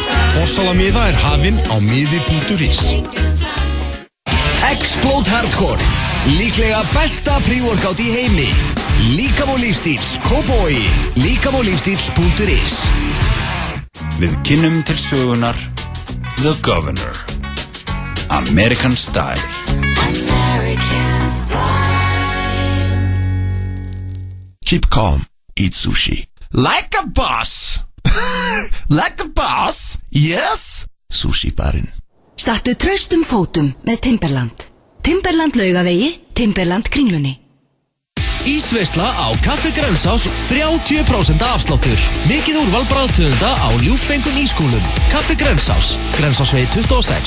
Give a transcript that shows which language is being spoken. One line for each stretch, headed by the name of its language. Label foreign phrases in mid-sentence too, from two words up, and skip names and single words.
Icelandic: Forsálamiða er hafinn á miði.is. Explode Hardcore, líklega besta pre-workout í heimi. Líkam og lífstíl, Kópavogi, líkamolífstíl.is. Við kynnum til sögunar The Governor, American Style. American Style.
English: Keep calm, eat sushi. Like a boss. Like a boss, yes.
Icelandic: Sushi barinn. Stattu traustum fótum með Timberland. Timberland Laugavegi, Timberland Kringlunni. Ísveisla á Kaffi Grensás 30% afsláttur. Mikið úrval bragðtegunda á ljúffengum ískúlum. Kaffi Grensás, Grensásvegi 26.